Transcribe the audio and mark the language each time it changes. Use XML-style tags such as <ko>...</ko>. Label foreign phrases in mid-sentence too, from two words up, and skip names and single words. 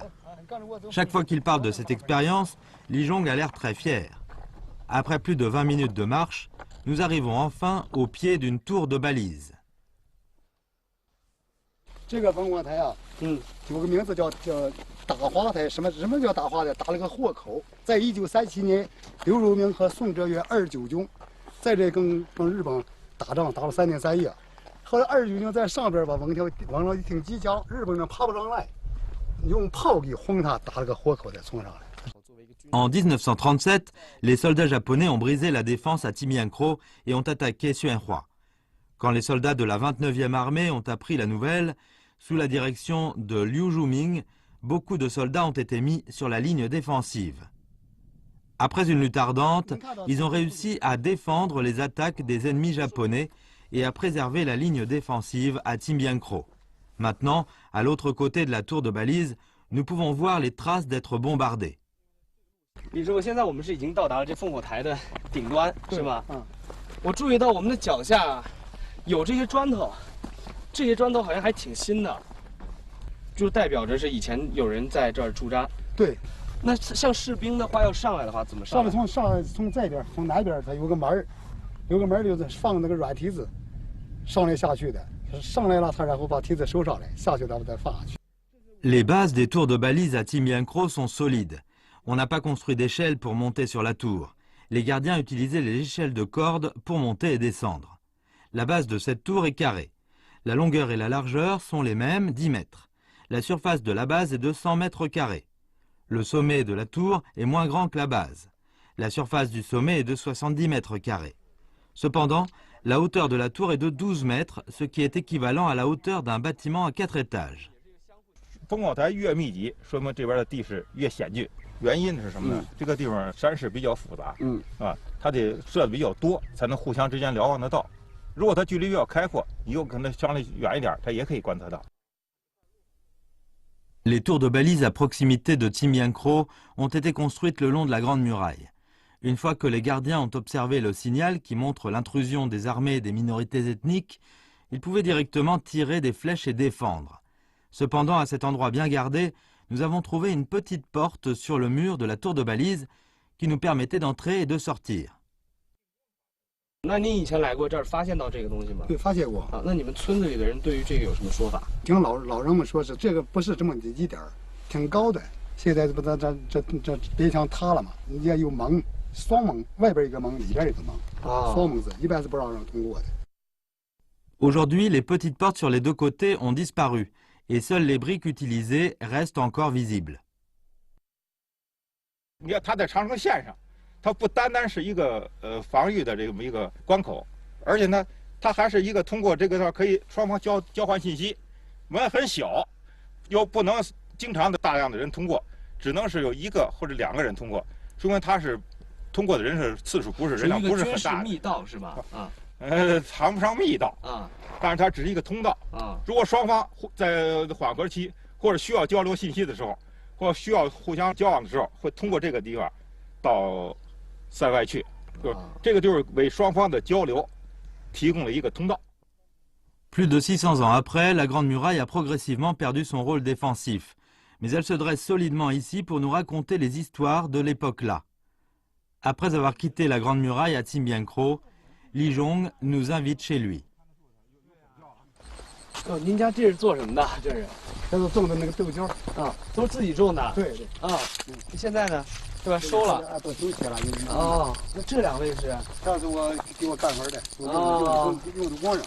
<fr>Chaque fois qu'il parle de cette expérience, Li Zhong a l'air très fier. Après plus de 20 minutes de marche, nous arrivons enfin au pied d'une tour de balise.</fr> <zh>这个烽火台啊，有个名字叫打花台。什么叫打花台？打了个豁口。在1937年，刘汝明和宋哲元29军在这跟日本打仗，打了3天3夜。后来29军在上边把往上一挺机枪，日本人爬不上来，用炮给轰他，打了个豁口再冲上来。</zh> <fr>En 1937, les soldats japonais ont brisé la défense à Timbiankro et ont attaqué Xuanhua. Quand les soldats de la 29e armée ont appris la nouvelle, sous la direction de Liu Juming, beaucoup de soldats ont été mis sur la ligne défensive. Après une lutte ardente, ils ont réussi à défendre les attaques des ennemis japonais et à préserver la ligne défensive à Timbiankro. Maintenant, à l'autre côté de la tour de balise, nous pouvons voir les traces d'être bombardés.</fr> <zh>李师傅，现在我们是已经到达了这烽火台的顶端，是吧？我注意到我们的脚下有这些砖头。这些砖头好像还挺新的，就代表着是以前有人在这儿驻扎。对，那像士兵的话要上来的话，怎么上来？从这边，从南边它有个门儿，就是放那个软梯子，上来下去的。上来了，他然后把梯子收上来，下去咱们再放下去。</zh> <fr>Les bases des tours de balise à Timbiankro sont solides. On n'a pas construit d'échelle pour monter sur la tour. Les gardiens utilisaient les échelles de corde pour monter et descendre. La base de cette tour est carrée. La longueur et la largeur sont les mêmes, 10 mètres. La surface de la base est de 100 mètres carrés. Le sommet de la tour est moins grand que la base. La surface du sommet est de 70 mètres carrés. Cependant, la hauteur de la tour est de 12 mètres, ce qui est équivalent à la hauteur d'un bâtiment à 4 étages.</fr> <zh>烽火台越密集，说明这边的地势越险峻。原因是什么呢？这个地方山势比较复杂，它得设的比较多，才能互相之间瞭望得到。如果它距离比较开阔，你又可能相对远一点，它也可以观测到。</zh> <fr>Les tours de balise à proximité de Timbiankro ont été construites le long de la Grande Muraille. Une fois que les gardiens ont observé le signal qui montre l'intrusion des armées et des minorités ethniques, ils pouvaient directement tirer des flèches et défendre. Cependant, à cet endroit bien gardé, nous avons trouvé une petite porte sur le mur de la tour de balise qui nous permettait d'entrer et de sortir.</fr> <zh>那您以前来过这儿，发现到这个东西吗？对，发现过。啊，那你们村子里的人对于这个有什么说法？听老人们说是这个不是这么一点儿，挺高的。现在不这边墙塌了嘛？人家有门，双门，外边一个门，里边一个门。双门子一般是不让人通过的。</zh> <fr>Aujourd'hui, les petites portes sur les deux côtés ont disparu et seules les briques utilisées restent encore visibles.</fr> <zh>你看，它在长城线上。它不单单是一个防御的这么一个关口，而且呢，它还是一个通过这个可以双方交换信息。门很小，又不能经常的大量的人通过，只能是有1个或者2个人通过，说明它是通过的人是次数不是人量不是很大的。密道是吧？谈不上密道但是它只是一个通道如果双方在缓和期或者需要交流信息的时候，或需要互相交往的时候，会通过这个地方到 塞外去，这个就是为双方的交流提供了一个通道。</zh> <fr>Plus de 600 ans après, la Grande Muraille a progressivement perdu son rôle défensif. Mais elle se dresse solidement ici pour nous raconter les histoires de l'époque-là. Après avoir quitté la Grande Muraille à Tsimbiankro, Li Zhong nous invite chez lui.</fr> <zh>您家这是做什么的？这是？这是种的那个豆角啊，都是自己种的。对对。啊，现在呢，是吧？收了。都收起来了。哦，那这两位是？这是我给我干活的，用的工人。</zh>